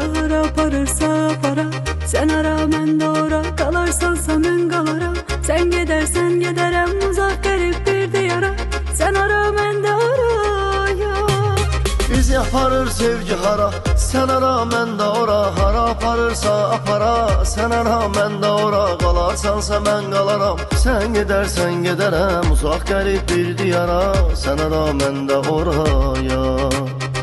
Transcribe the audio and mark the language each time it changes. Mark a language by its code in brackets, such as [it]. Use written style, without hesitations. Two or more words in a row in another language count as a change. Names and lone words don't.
[az] Hara aparırsa para, sen ara ben de ora. [tr] Kalarsansa ben kalaram, sen gidersen giderem uzak garip bir diyara. Sen ara ben de oraya. [az] Bizi aparır sevgi hara, sen ara mən də ora. Hara aparırsa apara, sen ara mən də ora. Kalarsansa mən qalaram, [tr] sen gidersen giderem uzak garip bir diyara. [az] Sen ara mən də oraya.